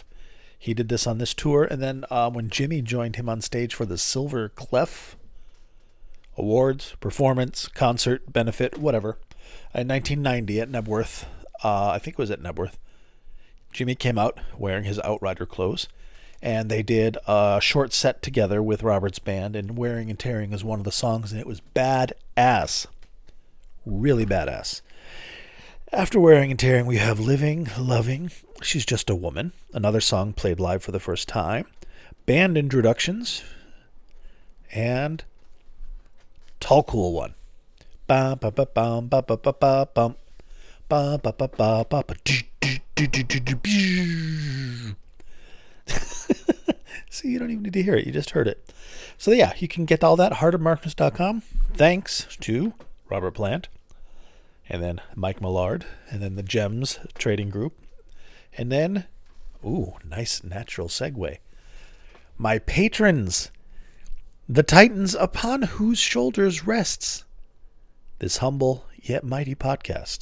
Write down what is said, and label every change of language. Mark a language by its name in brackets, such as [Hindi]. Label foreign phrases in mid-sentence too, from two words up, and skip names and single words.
[English] He did this on this tour, and then when Jimmy joined him on stage for the Silver Clef Awards, performance, concert, benefit, whatever, in 1990 at Nebworth, I think it was at Nebworth, Jimmy came out wearing his Outrider clothes, and they did a short set together with Robert's band, and Wearing and Tearing is one of the songs, and it was badass. Really badass. After Wearing and Tearing, we have Living, Loving, She's Just a Woman, another song played live for the first time, band introductions, and Tall Cool One. Ba ba ba ba ba ba ba ba bum. Ba ba ba ba ba ba. See, you don't even need to hear it. You just heard it. So yeah, you can get all that at heartofmarkness.com. Thanks to Robert Plant, and then Mike Millard, and then the Gems Trading Group, and then, ooh, nice natural segue, my patrons, the titans upon whose shoulders rests this humble yet mighty podcast.